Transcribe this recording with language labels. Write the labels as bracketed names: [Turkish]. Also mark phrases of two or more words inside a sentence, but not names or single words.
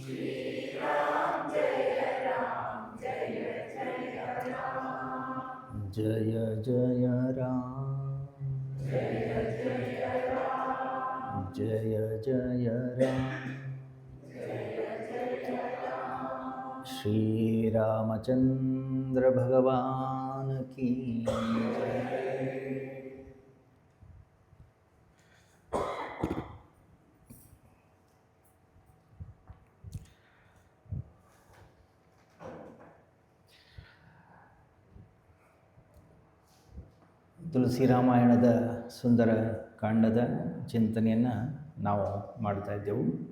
[Hindi] जय जय राम जय जय राम श्री रामचंद्र भगवान की जय। [Kannada] ತುಳಸಿ ರಾಮಾಯಣದ ಸುಂದರ ಕಾಂಡದ ಚಿಂತನೆಯನ್ನು ನಾವು ಮಾಡ್ತಾ ಇದ್ದೆವು.